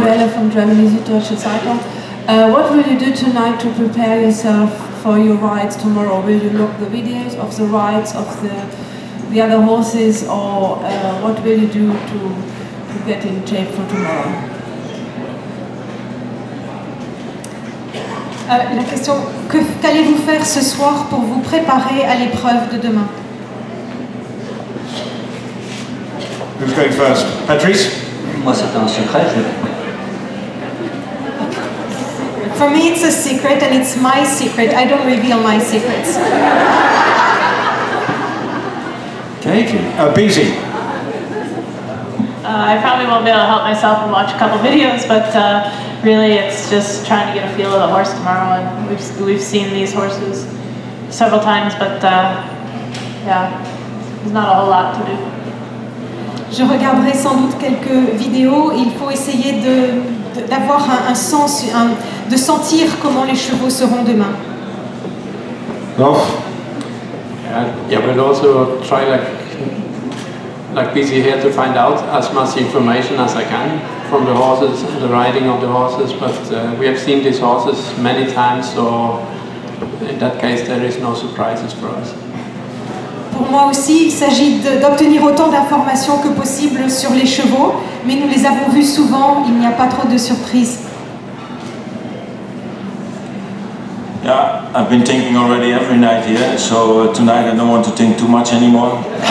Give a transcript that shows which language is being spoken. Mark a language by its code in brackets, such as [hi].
[en] Gabriele from Germany, Süddeutsche Zeitung. What will you do tonight to prepare yourself for your rides tomorrow? Will you look the videos of the rides of the other horses, or what will you do to get in shape for tomorrow? [fr] La question, qu'allez-vous faire ce soir pour vous préparer à l'épreuve de demain? [en] Who's going first? Patrice? [fr] Moi, c'était un secret. [en] For me, it's a secret, and it's my secret. I don't reveal my secrets. Katie. Beezy. I probably won't be able to help myself and watch a couple videos, but really it's just trying to get a feel of the horse tomorrow. And we've seen these horses several times, but yeah, there's not a whole lot to do. [fr] Je regarderai sans doute quelques vidéos. Il faut essayer d'avoir un sens, de sentir comment les chevaux seront demain. [en] Yeah, but also try like busy here to find out as much information as I can from the horses and the riding of the horses, but we have seen these horses many times, so in that case there is no surprises for us. [fr] Pour moi aussi, il s'agit d'obtenir autant d'informations que possible sur les chevaux, mais nous les avons vus souvent, il n'y a pas trop de surprises. [en] Yeah, I've been thinking already every night here, so tonight I don't want to think too much anymore.